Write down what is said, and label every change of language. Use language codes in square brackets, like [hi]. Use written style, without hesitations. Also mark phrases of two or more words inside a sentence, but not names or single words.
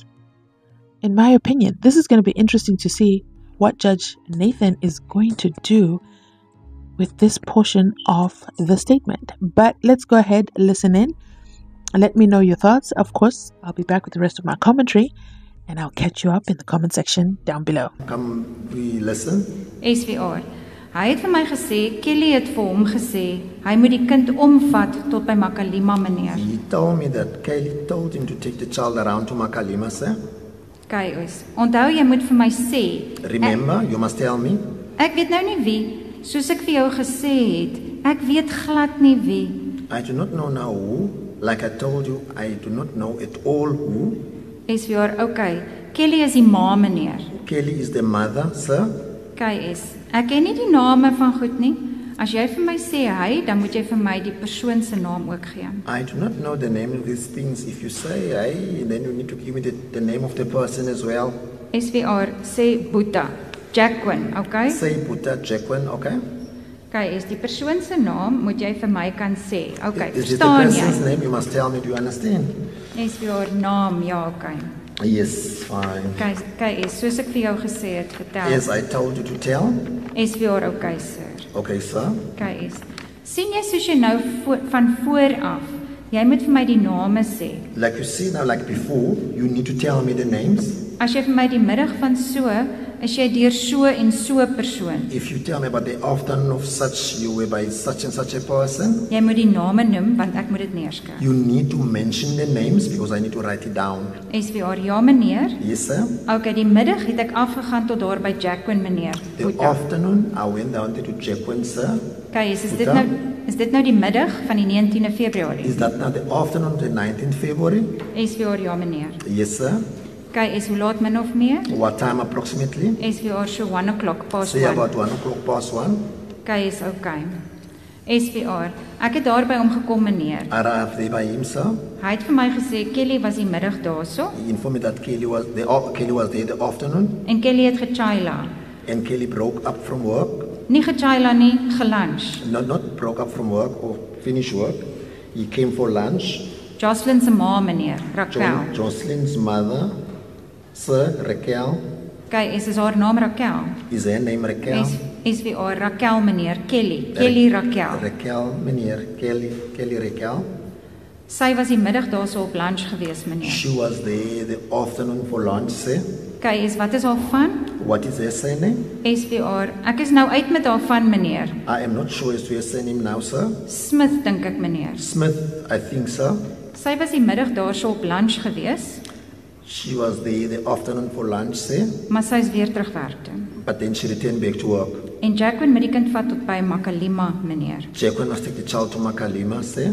[en] In my opinion, this is going to be interesting to see what Judge Nathan is going to do with this portion of the statement. But let's go ahead, listen in, and let me know your thoughts. Of course, I'll be back with the rest of my commentary, and I'll catch you up in the comment section down below. Come we listen. SVR. [af] Hy het vir my gesê, Kelly het vir hom gesê, hy moet die kind omvat tot by Makalima, meneer. [en] He told me that Kelly told him to take the child around to Makalima, sir. [af] Kyk ons. Onthou jy moet vir my sê. [en] Remember, you must tell me. [af] Ek weet nou nie wie, soos ek vir jou gesê het. Ek weet glad nie wie. [en] I do not know now who. Like I told you, I do not know at all who. [af] SVR, okay. Kelly is die ma, meneer. [en] Kelly is the mother, sir. [af] Kyk ek ken nie die name van goed nie. As jy vir my sê hy, dan moet jy vir my die persoon se naam ook gee. [en] I do not know the name of these things. If you say hy, then you need to give me the name of the person as well. [af] SVR, sê Buta, Jacqueline, okay? [en] Say Buta, Jacqueline, okay? [af] Okay, is die persoon se naam moet jy vir my kan sê. [en] Okay, Is it the [af] verstaan jy? [en] person's name? You must tell me, do you understand? [af] SVR naam, ja, okay. [en] Yes, fine. [af] KS, soos ek vir jou gesê het, vertel. [en] As I told you to tell. SVR, okay, sir. Okay, sir. KS. [af] Sien jy soos jy nou van vooraf, jy moet vir my die name sê. [en] Like you see now, like before, you need to tell me the names. [af] As jy vir my die middag van so, is jy deur so en so persoon. [en] If you tell me about the afternoon of such, you were by such and such a person. [af] Jy moet die name noem, want ek moet dit neerskryf. [en] You need to mention the names because I need to write it down. [af] SVR, ja meneer. [en] Yes, sir. [af] Okay, die middag het ek afgegaan tot daar by Jacqueline meneer. [en] The afternoon, I went down to Jacqueline, sir. [af] Okay, is dit nou die middag van die 19de Februarie? [en] Is that now the afternoon of the 19th February? [af] SVR, ja meneer. [en] Yes, sir. [af] Okay, is hoe laat min of meer? [en] What time approximately? SVR, so 1 o'clock past 1. Say about 1 o'clock past 1. [af] Okay, is okay. SVR, ek het daar by hom gekom meneer. [en] Arrived there by him, sir. [af] Hy het vir my gesê, Kelly was die middag daarso. [en] He informed me that Kelly was there the afternoon. [af] En Kelly het gechaila. [en] And Kelly broke up from work. [af] Nie gechaila nie, gelunch. [en] Not broke up from work or finished work. He came for lunch. [af] Jocelyn se ma meneer, Raquel. [en] Jocelyn's mother, sir, Raquel. [af] Okay, is haar naam Raquel? [en] Is her name Raquel? [af] SVR, Raquel meneer, Kelly Raquel. Raquel meneer, Kelly Raquel. Sy was die middag daarso op lunch gewees meneer. [en] She was there the afternoon for lunch, sir. [af] Okay, wat is haar van? [en] What is her surname? [af] SVR, ek is nou uit met haar van meneer. [en] I am not sure as to her surname now, sir. [af] Smith dink ek meneer. [en] Smith, I think so. [af] Sy was die middag daarso op lunch gewees. [en] She was there the afternoon for lunch, sir. [af] Maar sy is weer terug werk toe. [en] But then she returned back to work. [af] En Jacqueline met die kind vat tot by Makalima meneer. [en] Jacqueline was taking the child to Makalima, sir.